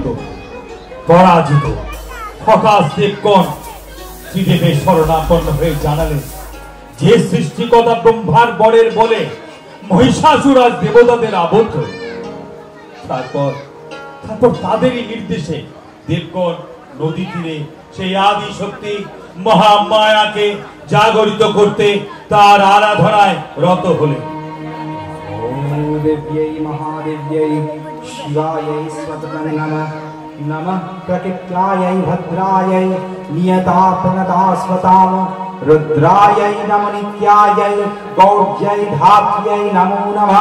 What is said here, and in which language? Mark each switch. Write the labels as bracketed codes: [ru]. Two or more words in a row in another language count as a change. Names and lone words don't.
[bn] পরাজিত হতাশ দেবগণ শ্রীদেবের শরণাপন্ন হয়ে জানালেন, যে সৃষ্টিকর্তা ব্রহ্মার বরের বলে মহিষাসুর আজ দেবতাদের আবদ্ধ। তারপর তাদেরই নির্দেশে দেবগণ নদী তীরে সেই আদি শক্তি মহামায়াকে জাগরিত করতে তার আরাধনায় রত হলেন। [sa] देव्यै महादेव्यै शिवायै स्वततं नमः। नमः प्रकृत्यायै भद्रायै नियतापनदास्वताम रुद्रायै नमो नित्यायै गौर्यै धात्र्यै नमो नमः।